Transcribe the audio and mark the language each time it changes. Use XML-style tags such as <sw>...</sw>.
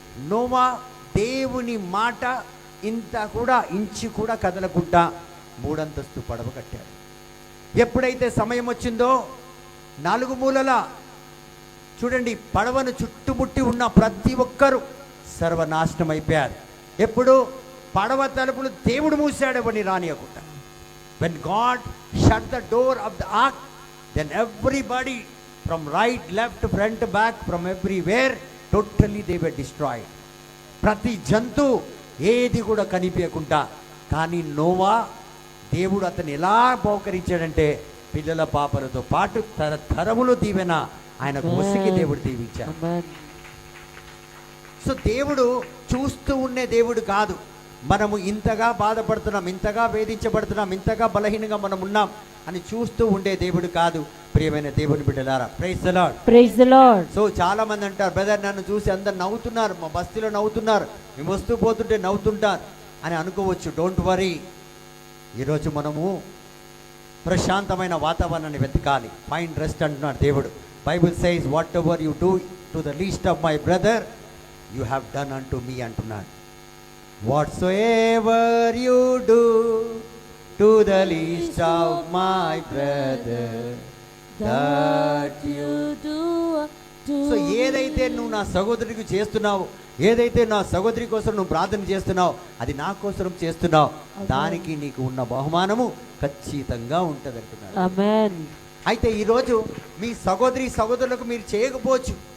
<te>Noah దేవుని మాట ఇంత కూడా ఇంచి కూడా కదలకుండా 3 అంతస్తు పడవ కట్టాడు. ఎప్పుడైతే సమయం వచ్చిందో 4 మూలల చూడండి పడవను చుట్టుముట్టి ఉన్న ప్రతి ఒక్కరూ సర్వనాశనం అయిపోయారు. ఎప్పుడు? పడవ తలుపులు దేవుడు మూసాడు, ఎవరిని రానియకుండా.</te> <en>When God shut the door of the ark, then everybody from right, left, front, back, from everywhere, totally they were destroyed.</en> <te>ప్రతి జంతు ఏది కూడా కనిపించకుండా. కానీ నోవా దేవుడు అతను ఎలా బహుకరించాడంటే పిల్లల పాపలతో పాటు తరములు దీవెన ఆయనకు ముసికి దేవుడు దీవించాడు. సో దేవుడు చూస్తూ ఉండే దేవుడు కాదు. మనము ఇంతగా బాధపడుతున్నాం, ఇంతగా వేధించబడుతున్నాం, ఇంతగా బలహీనంగా మనం ఉన్నాం అని చూస్తూ ఉండే దేవుడు కాదు. ప్రియమైన దేవుని బిడ్డలారా,</te> <en>Praise the lord. Praise the lord.</en> <te>So చాలా మంది అంటారు, బ్రదర్ నన్ను చూసి అందరు నవ్వుతున్నారు, మా బస్తీలో నవ్వుతున్నారు, మేము వస్తూ పోతుంటే నవ్వుతుంటారు అని అనుకోవచ్చు.</te> <en>Don't worry.</en> <te>ఈరోజు మనము ప్రశాంతమైన వాతావరణాన్ని వెతకాలి.</te> <en>find rest</en> <te>అంటున్నాడు దేవుడు.</te> <en>Bible says whatever you do to the least of my brother you have done unto me అంటున్నాడు. Whatsoever you do to the least of my brother, that you do.</en> <te>So ఏదైతే నువ్వు నా సహోదరికి చేస్తున్నావు, ఏదైతే నా సహోదరి కోసం నువ్వు ప్రార్థన చేస్తున్నావు, అది నా కోసం చేస్తున్నావు, దానికి నీకు ఉన్న బహుమానము ఖచ్చితంగా ఉంటుంది అంటున్నాడు. ఆమేన్. అయితే ఈరోజు మీ సహోదరి సహోదరులకు మీరు చేయకపోవచ్చు.</te>